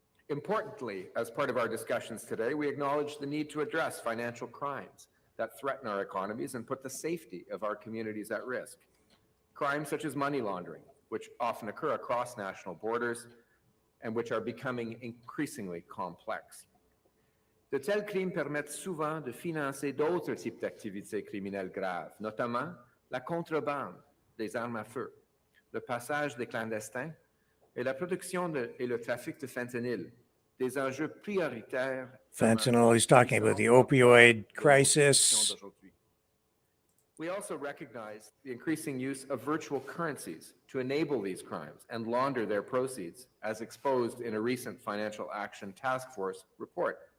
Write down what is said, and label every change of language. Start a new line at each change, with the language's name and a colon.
English: Importantly, as part of our discussions today, we acknowledge the need to address financial crimes that threaten our economies and put the safety of our communities at risk. Crimes such as money laundering, which often occur across national borders and which are becoming increasingly complex.
French: De tels crimes permettent souvent de financer d'autres types d'activités criminelles graves, notamment la contrebande des armes à feu, le passage des clandestins et la production et le trafic de fentanyl, des enjeux prioritaires.
English: Fentanyl, he's talking about the opioid crisis. We also recognize the increasing use of virtual currencies to enable these crimes and launder their proceeds, as exposed in a recent Financial Action Task Force report.